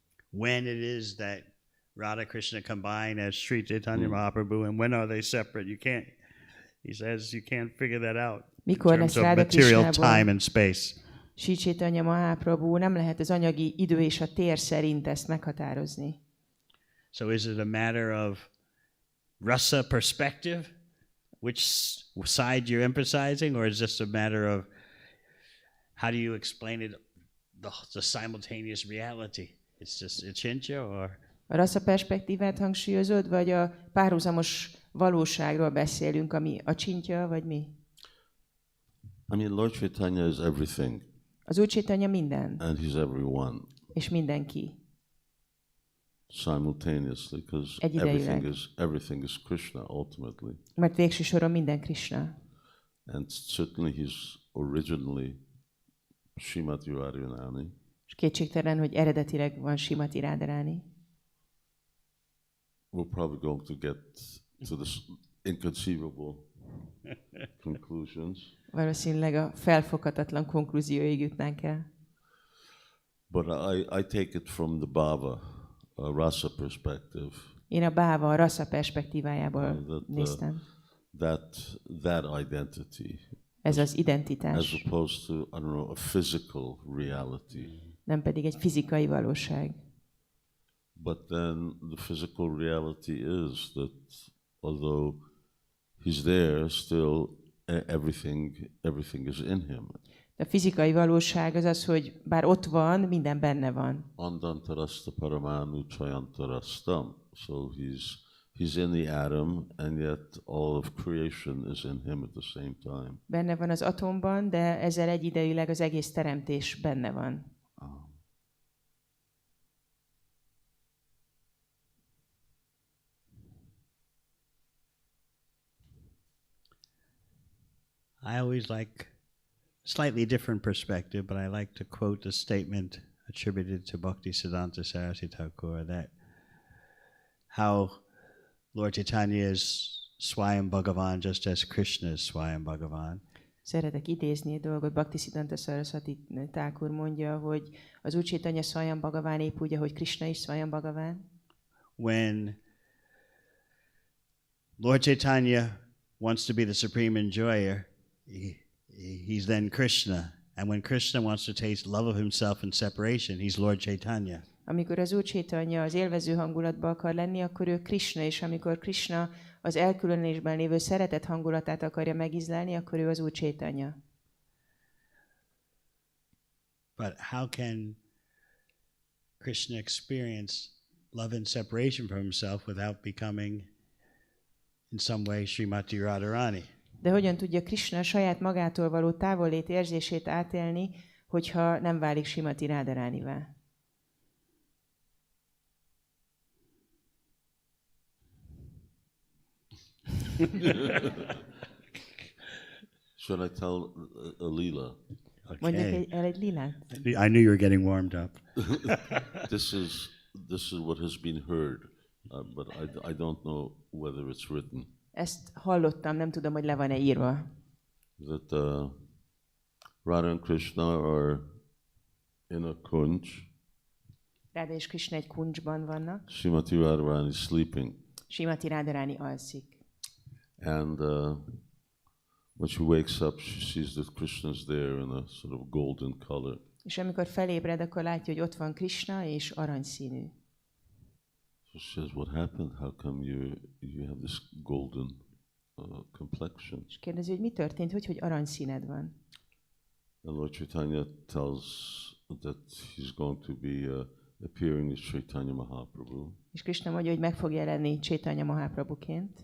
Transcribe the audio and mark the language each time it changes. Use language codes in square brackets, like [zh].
[en] When it is that Radha Krishna combine as Sri Chaitanya Mahaprabhu, and when are they separate? You can't. He says you can't figure that out. [hu] Mikor [en] in [hu] lesz [en] terms of [hu] Radha [en] material time [hu] Krishnából [en] and space. [hu] Sri Chaitanya Mahaprabhu, nem lehet az anyagi idő és a tér szerint ezt meghatározni. [en] So is it a matter of rasa perspective, which side you're emphasizing, or is this a matter of how do you explain it, the simultaneous reality? It's just achintya, or? [hu] A rasa perspektívát hangsúlyozod, vagy a párhuzamos valóságról beszélünk, ami a csintja, vagy mi? [en] I mean, Lord Chaitanya is everything. [hu] Az Úr Chaitanya minden. [en] And he's everyone. [hu] És mindenki. [en] Simultaneously, because everything is Krishna ultimately. [hu] Mert végső soron minden Krishna. [en] And certainly he's originally Srimati Radharani. [hu] És kétségtelen, hogy eredetileg van Srimati Radharani. [en] We're probably going to get to this inconceivable conclusions. [hu] Valószínűleg a felfoghatatlan konklúzióig jutnánk el. [en] But I take it from the bhava, rasa perspective. [hu] Én a bhava, a rasa perspektívájából néztem. [en] That identity. [hu] Ez az identitás. [en] As opposed to, I don't know, a physical reality. [hu] Nem pedig egy fizikai valóság. [en] But then the physical reality is that although he's there, still everything is in him. [hu] A fizikai valóság az az, hogy bár ott van, minden benne van. [sa] Andantarasta paramanu chayantarastam. [en] So he's in the atom, and yet all of creation is in him at the same time. [hu] Benne van az atomban, de ezzel egyidejűleg az egész teremtés benne van. [en] I always like a slightly different perspective, but I like to quote a statement attributed to Bhaktisiddhanta Saraswati Thakur that how Lord Caitanya is Swayam Bhagavan just as Krishna is Swayam Bhagavan. [hu] Szeretek idézni egy dolgot. Bhaktisiddhanta Saraswati Thakur mondja, hogy az Úr Caitanya Swayam Bhagavan épp úgy, ahogy Krishna is Swayam Bhagavan. [en] When Lord Caitanya wants to be the supreme enjoyer, he's then Krishna. And when Krishna wants to taste love of himself and separation, he's Lord Caitanya. [hu] Amikor az Úr Caitanya az élvező hangulatban akar lenni, akkor ő Krishna, és amikor Krishna az elkülönülésben lévő szeretet hangulatát akarja megízlelni, akkor ő az Úr Caitanya. [en] But how can Krishna experience love and separation from himself without becoming in some way Srimati Radharani? [hu] De hogyan tudja Krishna saját magától való távollét érzését átélni, hogyha nem válik Srimati Radharánivá? [en] Should I tell a lila? [hu] Mondjak egy lilát? [en] I knew you were getting warmed up. This is what has been heard, but I don't know whether it's written. [hu] Ezt hallottam, nem tudom, hogy le van-e írva. [en] That Radha and Krishna are in a kunj. [hu] Radha és Krishna egy kuncsban vannak. [en] Srimati Radharani is sleeping. [hu] Srimati Radharani alszik. [en] And when she wakes up, she sees that Krishna is there in a sort of golden color. [hu] És amikor felébred, akkor látja, hogy ott van Krishna, és aranyszínű. [en] So she says, "What happened? How come you have this golden complexion?" [hu] És kérdezi, hogy mi történt, hogy aranyszíned van. [en] And Lord Caitanya tells that he's going to be appearing as Caitanya Mahaprabhu. [hu] És Krishna mondja, hogy meg fog jelenni Caitanya Mahaprabhuként.